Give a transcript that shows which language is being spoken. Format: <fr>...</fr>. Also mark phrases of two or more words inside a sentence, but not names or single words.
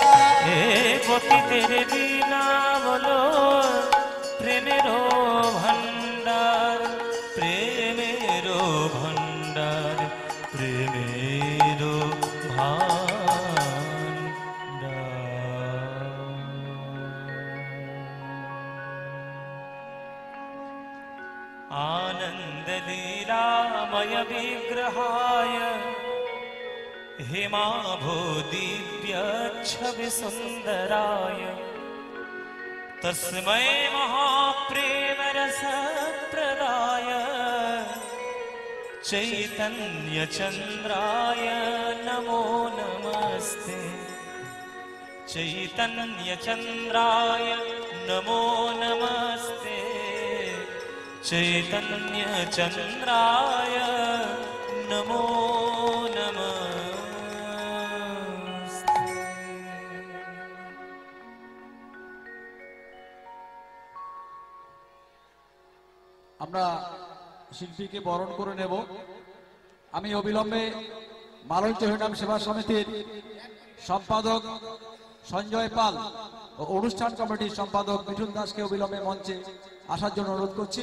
<bn>হে পতিতের বিনা বলো প্রেমের ভান্ডার, প্রেমের ভান্ডার, প্রেমের ভান্ডার।</bn> <sa>आनंद लीलामय विग्रहाय हेमाभो दिव्य छवि सुंदराय तस्मै महाप्रेम रस प्रदाय चैतन्य चंद्राय नमो नमस्ते। चैतन्य चंद्राय नमो नमस्ते। चैतन्य चंद्राय नमो नमस्ते।</sa> <bn>আমরা শিল্পীকে বরণ করে নেব। আমি অবিলম্বে মালঞ্চ হরিনাম সেবা সমিতির সম্পাদক সঞ্জয় পাল ও অনুষ্ঠান কমিটির সম্পাদক মিঠুন দাসকে অবিলম্বে মঞ্চে আসার জন্য অনুরোধ করছি।</bn>